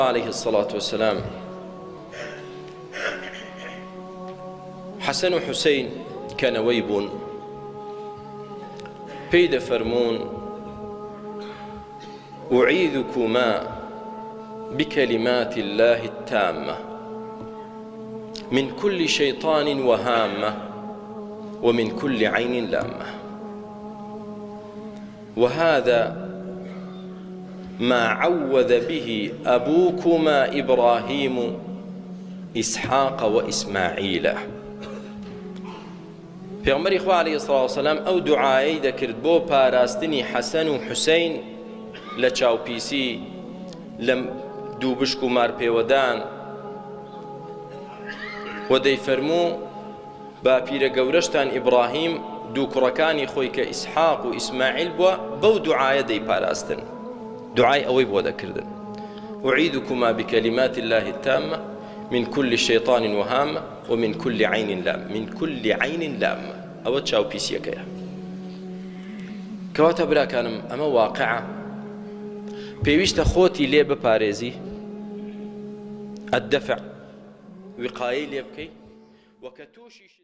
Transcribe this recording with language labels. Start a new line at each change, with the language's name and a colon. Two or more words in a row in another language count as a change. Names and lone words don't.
Arabic: عليه الصلاة والسلام حسن و حسين
Central Kurdish: كانەوەی بوون پێی دەفەرموون
Arabic: أعيذكما بكلمات الله التامة من كل شيطان وهامة ومن كل عين لامة. وهذا ما عوذ به أبوكما إبراهيم إسحاق وإسماعيل.
Central Kurdish: پێغەمبەری خوا عەلەیهی سڵاو وسەلام ئەو دوعایەی دەکرد بۆ پاراستنی حەسەن و حوسەین لە چاوپیسی لە دوو بشک و مارپێوەدان و دەیفەرموو با پیرە گەورەشتان ئیبراهیم دوو کوڕەکانی خۆی کە ئیسحاق و ئیسماعیل بووە بەو دوعایە دەیپاراستن، دوعای ئەوەی بۆ دەکردن.
Arabic: أعيذكما بكلمات الله التامة من كل شيطان وهامة ومن كل عين لامة. من كل عين لامة
Central Kurdish: ئەوە چاوپیسیەکەیە. کەواتە براکانم ئەمە واقعە، پێویستە خۆتی لێ بپارێزی، الدفع وقایەی لێ بکەی وەکە تووشی